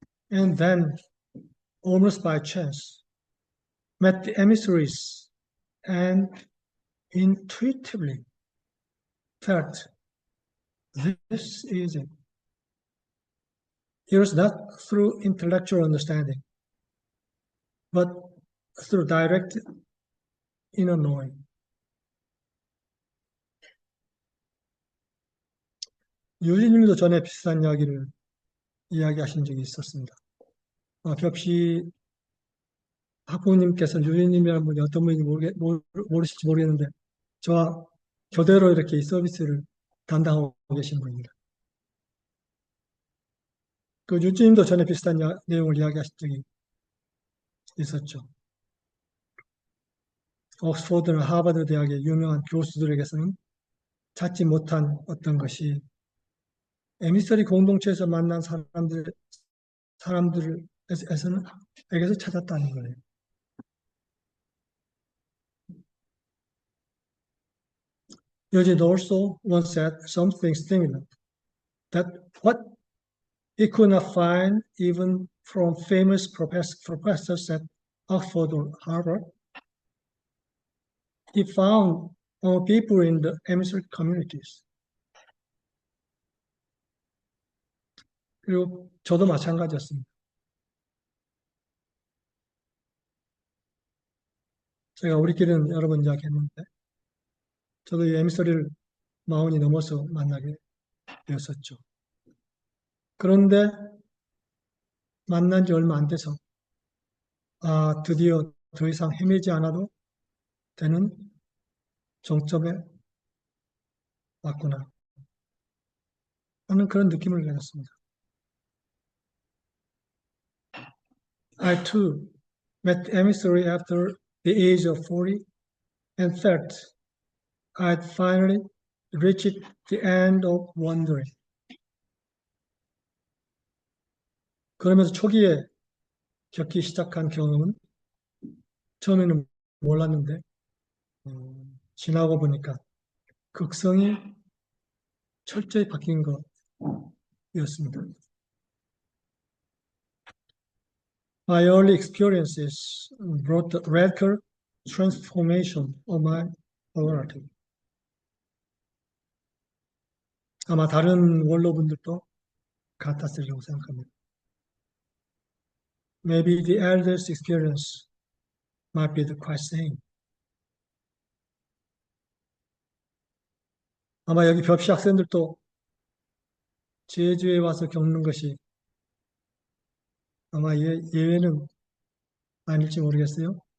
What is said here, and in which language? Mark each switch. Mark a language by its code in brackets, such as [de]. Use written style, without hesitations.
[en] And then, almost by chance, met the emissaries and intuitively felt this is it. It was not through intellectual understanding, but through direct inner knowing. [ko] 유진님도 전에 비슷한 이야기를 이야기하신 적이 있었습니다. 벽시 학부모님께서 유진님이라는 분이 어떤 분인지 모르실지 모르겠는데 저와 교대로 이렇게 이 서비스를 담당하고 계신 분입니다. 그 유진님도 전에 비슷한 내용을 이야기하신 적이 있었죠. 옥스퍼드나 하버드 대학의 유명한 교수들에게서는 찾지 못한 어떤 것이 에미서리 공동체에서 만난 사람들에게서 찾았다는 거예요. [en] Eugene also once said something similar, that what he could not find even from famous professors at Oxford or Harvard, he found people in the emissary communities. [ko] 그리고 저도 마찬가지였습니다. 제가 우리끼리는 여러 번 이야기했는데 저도 이 에미서리를 40이 넘어서 만나게 되었었죠. 그런데 만난 지 얼마 안 돼서 드디어 더 이상 헤매지 않아도 되는 정점에 왔구나 하는 그런 느낌을 가졌습니다. [en] I too met the emissary after the age of 40 and felt I'd finally reached the end of wandering. [ko] 그러면서 초기에 겪기 시작한 경험은 처음에는 몰랐는데 지나고 보니까 극성이 철저히 바뀐 것이었습니다. [en] My early experiences brought a radical transformation of my morality. [ko] 아마 다른 원로분들도 같았으리라고 생각합니다. [en] Maybe the elders' experience might be the quite same. [ko] 아마 여기 벽시 학생들도 제주에 와서 겪는 것이 아마 예외는 아닐지 모르겠어요.